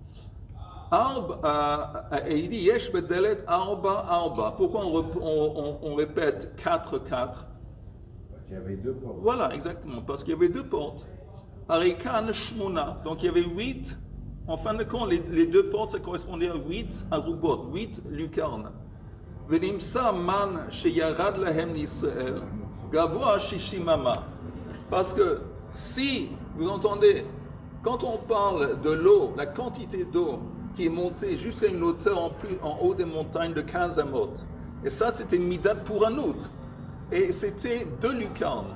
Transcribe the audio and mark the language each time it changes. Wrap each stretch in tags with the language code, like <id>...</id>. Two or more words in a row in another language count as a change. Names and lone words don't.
<fr>Et il dit</fr> <he>יש בדלת ארבע.</he> <fr>Pourquoi on répète 4? Parce qu'il y avait 2 portes. Voilà, exactement, parce qu'il y avait 2 portes.</fr> <he>אריקן שמונה,</he> <fr>donc il y avait 8. En fin de compte, les 2 portes, ça correspondait à 8 arubot, 8 lucarnes.</fr> <he>ונמצא מן שירד להם לישראל גבוה שישים אמה.</he> <fr>Parce que si, vous entendez, quand on parle de l'eau, la quantité d'eau qui est montée jusqu'à une hauteur en haut des montagnes de 15 amot, et ça c'était Midat pour un autre, et c'était 2 lucarnes.</fr>